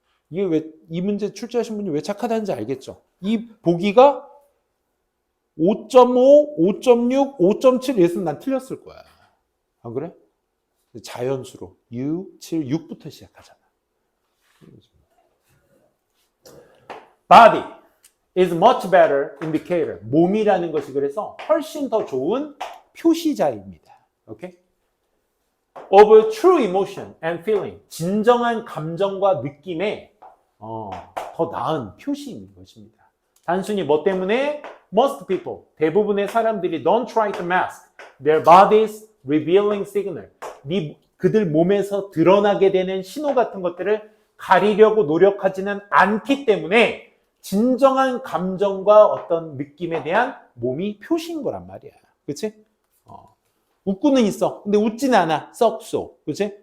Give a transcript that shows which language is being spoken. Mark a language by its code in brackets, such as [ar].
[ko] 이게 왜 이 문제 출제하신 분이 왜 착하다는지 알겠죠? 이 보기가 5.5, 5.6, 5.7 이랬으면 난 틀렸을 거야. 안 그래? 자연수로 6, 7, 6부터 시작하잖아. [en] Body is much better indicator. [ko] 몸이라는 것이 그래서 훨씬 더 좋은 표시자입니다. 오케이? [en] Of true emotion and feeling. [ko] 진정한 감정과 느낌의 더 나은 표시인 것입니다. 단순히 뭐 때문에? [en] Most people, [ko] 대부분의 사람들이 [en] don't try to mask their body's revealing signal. [ko] 그들 몸에서 드러나게 되는 신호 같은 것들을 가리려고 노력하지는 않기 때문에 진정한 감정과 어떤 느낌에 대한 몸이 표시인 거란 말이야. 그치? 웃고는 있어. 근데 웃지는 않아. 썩소. 그치?